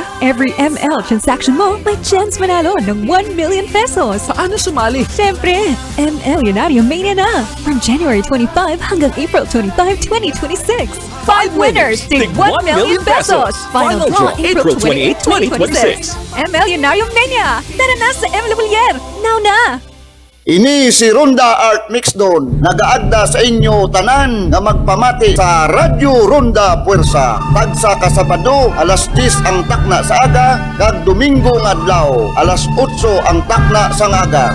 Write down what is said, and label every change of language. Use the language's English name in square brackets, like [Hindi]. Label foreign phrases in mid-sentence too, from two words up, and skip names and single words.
[English] Every ML transaction [Filipino] mo, may chance manalo ng [English] 1 million pesos. [Filipino] Paano sumali? Siyempre, ML Unarium Mania na! [English] From January 25 [Filipino] hanggang April 25, 2026. 5 winners, tig [English] 1 million pesos! Final draw, [Filipino] April 28, 2026. ML Unarium Mania! Tara na sa ML Bullier! Now na! [Hiligaynon] Ini si Ronda Art Mixdown, nagaagda sa inyo tanan nga magpamati sa Radyo Ronda Puwersa. Tagsa ka Sabado, alas 10 ang takna sa aga, kag Domingo nga adlaw, alas 8 ang takna sa aga.